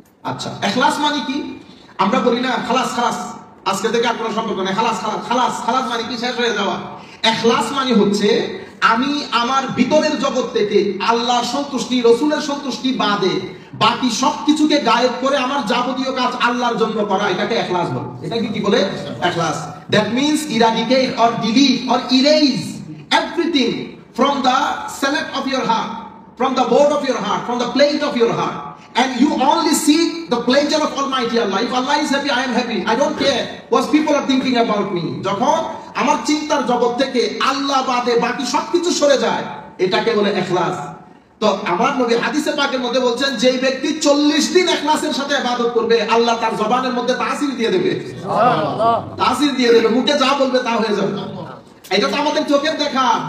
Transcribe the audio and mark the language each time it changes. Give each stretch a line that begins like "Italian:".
Bangla: আচ্ছা, ইখলাস মানে কি? আমরা বলি না খালাস খালাস, আজকে থেকে আর কোনো সম্পর্ক নেই, খালাস খালাস। খালাস খালাস মানে কি? শেষ হয়ে যাওয়া। ইখলাস মানে হচ্ছে আমি আমার ভিতরের জগৎ থেকে আল্লাহর সন্তুষ্টি, রসুলের সন্তুষ্টি বাদে বাকি সবকিছুকে গায়েব করে আমার যাবতীয় কাজ আল্লাহর জন্য করা, এটাকে ইখলাস বলে। এটাকে কি বলে? ইখলাস।
English: That means eradicate or delete or erase everything from the select of your heart, from the board of your heart, from the plate of your heart, and you only seek the pleasure of Almighty Allah. If Allah is happy, I am happy. I don't care what people are thinking about me.
Bangla: যখন আমার চিন্তার জগৎ থেকে আল্লাহ বাদে বাকি সবকিছু সরে যায়, এটাকে বলে ইখলাস। তো আমার নবী হাদিসে পাকের মধ্যে বলছেন, যে ব্যক্তি 40 দিন ইখলাসের সাথে ইবাদত করবে, আল্লাহ তার জবানের মধ্যে তাসির দিয়ে দেবে। সুবহানাল্লাহ। তাসির দিয়ে দেবে, মুখে যা বলবে তা হয়ে যাবে। এটা তো আমাদের চোখের দেখা।